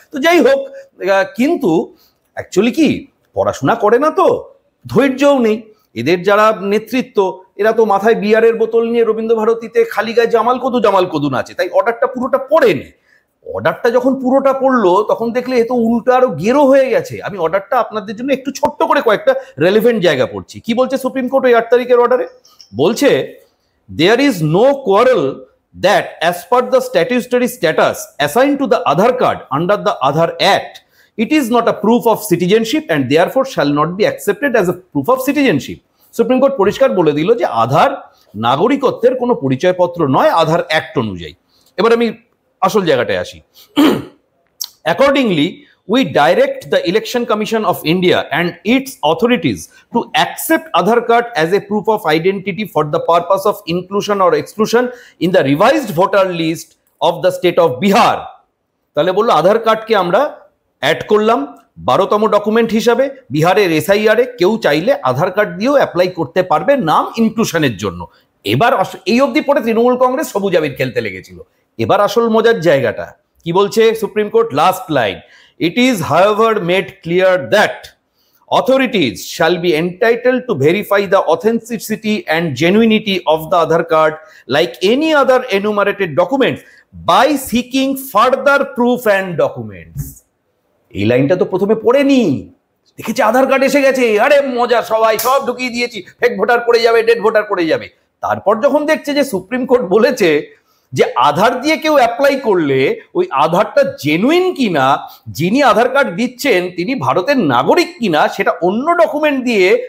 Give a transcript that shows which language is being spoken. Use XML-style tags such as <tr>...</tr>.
<bn>তো যাই হোক, কিন্তু অ্যাকচুয়ালি কি পড়াশোনা করে না, তো ধৈর্যও নেই এদের যারা নেতৃত্ব, এরা তো মাথায় বিয়ারের বোতল নিয়ে রবীন্দ্র ভারতীতে খালি গায়ে জামাল কদু নাচে, তাই অর্ডারটা পুরোটা পড়েনি। অর্ডারটা যখন পুরোটা পড়লো তখন দেখলে এ তো উল্টো আরো গেরো হয়ে গেছে। আমি অর্ডারটা আপনাদের জন্য একটু ছোট্ট করে কয়েকটা রেলেভেন্ট জায়গা পড়ছি। কি বলছে সুপ্রিম কোর্ট ওই 8 তারিখের অর্ডারে? বলছে,</bn> <en>There is no quarrel that as per the statutory status assigned to the Aadhaar card under the Aadhaar Act, it is not a proof of citizenship and therefore shall not be accepted as a proof of citizenship.</en> <bn>Supreme court পরিষ্কার বলে দিল যে আধার নাগরিকত্বের কোনো পরিচয়পত্র নয় আধার act অনুযায়ী। এবার আমি আসল জায়গাটায় আসি।</bn> <en>Accordingly, we direct the Election Commission of India and its authorities to accept Aadhaar card as a proof of identity for the purpose of inclusion or exclusion in the revised voter list of the state of Bihar.</en> <bn>তাহলে বললো আধার কার্ডকে আমরা add করলাম 12তম document হিসাবে বিহারের SIR এ, কেউ চাইলে আধার card দিয়েও অ্যাপ্লাই করতে পারবে নাম ইনক্লুশনের জন্য। এবার এই অবধি পরে তৃণমূল কংগ্রেস সবুজ আবির খেলতে লেগেছিল। এবার আসল মজার জায়গাটা কি বলছে supreme court?</bn> <en>Last line, it is however made clear that authorities shall be entitled to verify the authenticity and genuinity of the Aadhaar card like any other enumerated documents by seeking further proof and documents.</en> <bn>এই লাইনটা তো প্রথমে পড়েনি, দেখেছে আধার card এসে গেছে, আরে মজা, সবাই সব ঢুকিয়ে দিয়েছি, ফেক ভোটার পড়ে যাবে, ডেড ভোটার পড়ে যাবে। তারপর যখন দেখছে যে সুপ্রিম কোর্ট বলেছে যে আধার দিয়ে কেউ অ্যাপ্লাই করলে ওই আধারটা জেনুইন কিনা, যিনি আধার কার্ড দিচ্ছেন তিনি ভারতের নাগরিক কিনা, সেটা অন্য ডকুমেন্ট দিয়ে</bn>